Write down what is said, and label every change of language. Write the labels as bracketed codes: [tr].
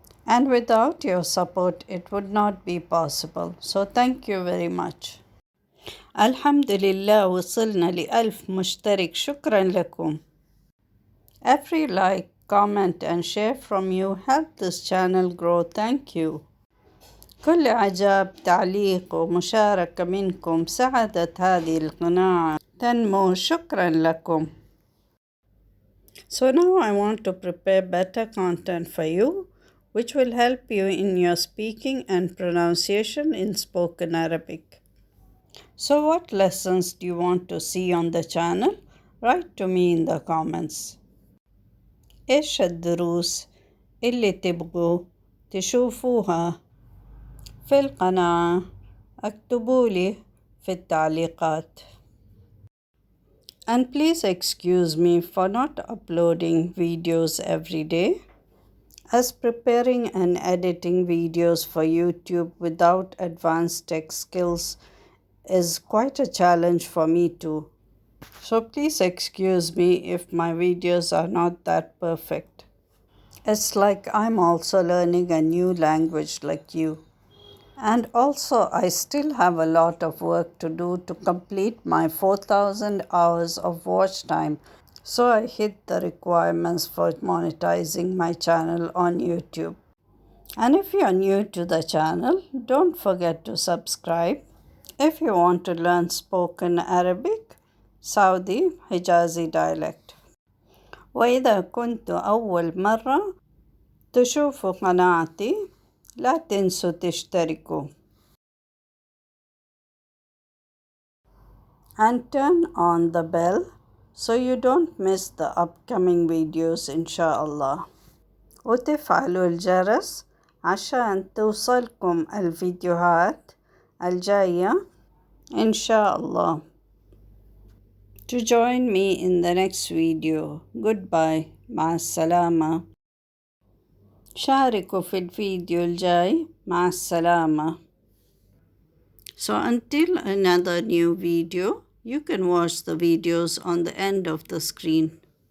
[en] And without your support, it would not be possible. So thank you very much. [ar] الحمد لله وصلنا ل1000 مشترك. شكرا لكم. [en] Every like, comment and share from you help this channel grow. Thank you. [ar] كل إعجاب، تعليق ومشاركة منكم ساعدت هذه القناة تنمو. شكرا لكم. [en] So now I want to prepare better content for you, which will help you in your speaking and pronunciation in spoken Arabic. So what lessons do you want to see on the channel? Write to me in the comments. [ar] إيش الدروس اللي تبغوا تشوفوها في القناة؟ اكتبوا لي في التعليقات. [en] And please excuse me for not uploading videos every day, as preparing and editing videos for YouTube without advanced tech skills is quite a challenge for me too. So please excuse me if my videos are not that perfect. It's like I'm also learning a new language like you. And also I still have a lot of work to do to complete my 4000 hours of watch time. So I hit the requirements for monetizing my channel on YouTube. And if you're new to the channel, don't forget to subscribe. If you want to learn spoken Arabic, Saudi Hijazi dialect. [ar] وإذا كنت أول مرة تشوفوا قناتي لا تنسوا تشتركوا. [en] And turn on the bell so you don't miss the upcoming videos inshallah. [ar] وتفعلوا الجرس عشان توصلكم الفيديوهات الجاية inshallah. [en] To join me in the next video. Goodbye. [ar] مع السلامة. شاركوا في الفيديو الجاي. مع السلامة. [en] So until another new video, you can watch the videos on the end of the screen.